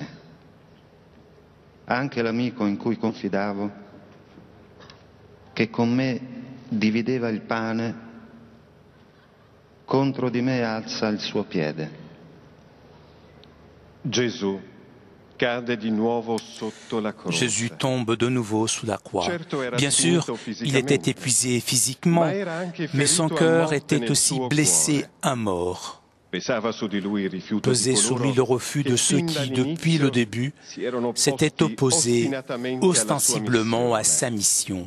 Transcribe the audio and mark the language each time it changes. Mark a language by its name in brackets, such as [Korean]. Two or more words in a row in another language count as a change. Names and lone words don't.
[Italian] Anche l'amico in cui confidavo, che con me divideva il pane, contro di me alza il suo piede. Gesù cade di nuovo sotto la croce. [French] Jésus tombe de nouveau sous la croix. Bien sûr, il était épuisé physiquement, mais son cœur était aussi blessé à mort. Pesait sur lui le refus de ceux qui, depuis le début, s'étaient opposés ostensiblement à sa mission.